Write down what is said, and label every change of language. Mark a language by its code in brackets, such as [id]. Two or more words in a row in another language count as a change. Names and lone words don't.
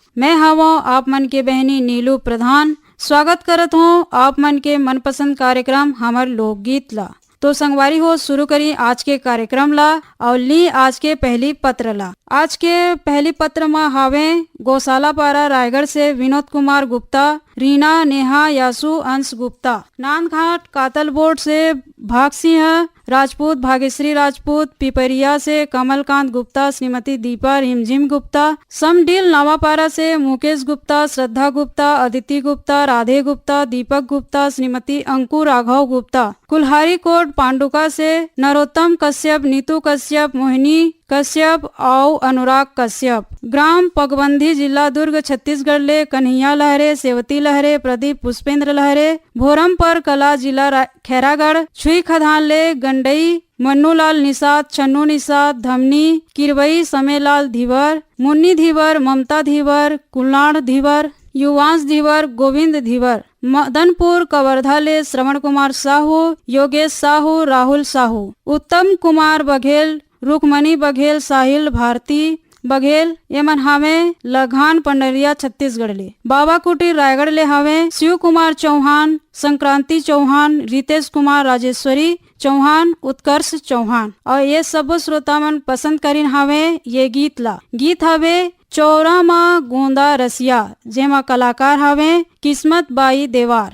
[hne] मैं हवा आप मन के बहनी नीलू प्रधान स्वागत करत हूँ आप मन के मनपसंद कार्यक्रम हमर लोकगीत ला। तो संगवारी हो शुरू करी आज के कार्यक्रम ला और ली आज के पहली पत्र ला। आज के पहली पत्र में हावे गौशाला पारा रायगढ़ से विनोद कुमार गुप्ता, रीना नेहा यासु अंश गुप्ता, नांदघाट कातल बोर्ड से भाग सिंह राजपूत, भाग्यश्री राजपूत, पिपरिया से कमलकांत गुप्ता, श्रीमती दीपा रिमझिम गुप्ता, समडील नवापारा से मुकेश गुप्ता, श्रद्धा गुप्ता, अदिति गुप्ता, राधे गुप्ता, दीपक गुप्ता, श्रीमती अंकुर राघव गुप्ता, कुल्हारी कोट पांडुका से नरोत्तम कश्यप, नीतू कश्यप, मोहिनी कश्यप और अनुराग कश्यप, ग्राम पगबंधी, जिला दुर्ग, छत्तीसगढ़ ले कन्हैया लहरे, सेवती लहरे, प्रदीप पुष्पेंद्र लहरे, भोरम पर कला, जिला खैरागढ़, छुई खदान ले गंडई, मन्नूलाल निषाद, छन्नू निषाद, धमनी किरवई, समेलाल धीवर, मुन्नी धीवर, ममता धीवर, कुल्लाड़ धीवर, युवांश धीवर, गोविंद धीवर, मदनपुर कवर्धा ले श्रवण कुमार साहू, योगेश साहू, राहुल साहू, उत्तम कुमार बघेल, रुकमणी बघेल, साहिल भारती बघेल, एमन हावे लघान पंडरिया छत्तीसगढ़ ले। बाबा कुटीर रायगढ़ ले हावे शिव कुमार चौहान, संक्रांति चौहान, रितेश कुमार, राजेश्वरी चौहान, उत्कर्ष चौहान और ये सब श्रोता मन पसंद करीन हावे ये गीत ला। गीत हावे चौरा माँ गोंदा रसिया, जेमा कलाकार हावे किस्मत बाई देवार।